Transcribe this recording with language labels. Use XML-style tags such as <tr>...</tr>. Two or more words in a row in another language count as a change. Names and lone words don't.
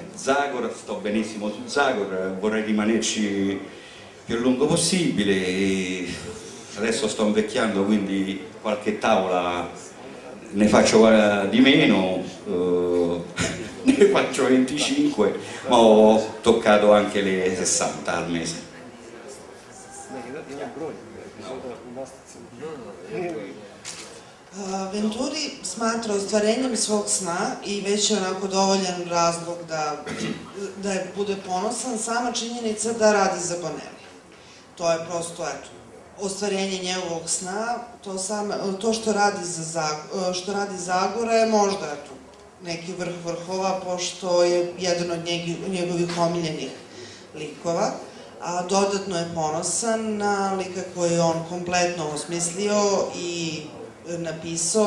<it>Zagor, sto benissimo su Zagor, vorrei rimanerci più a lungo possibile, e adesso sto invecchiando, quindi qualche tavola ne faccio di meno, ne faccio 25, ma ho toccato anche le 60 al mese.</it> <sr>Venturi smatra ostvarenjem svog sna i već je onako dovoljan razlog da bude ponosan sama činjenica da radi za Bonelli. To je prosto, eto, ostvarenje njegovog sna, to što radi Zagora je možda, eto, neki vrh vrhova, pošto je jedan od njegovih omiljenih likova, a dodatno je ponosan na lika koji je on kompletno osmislio i napisao.</sr>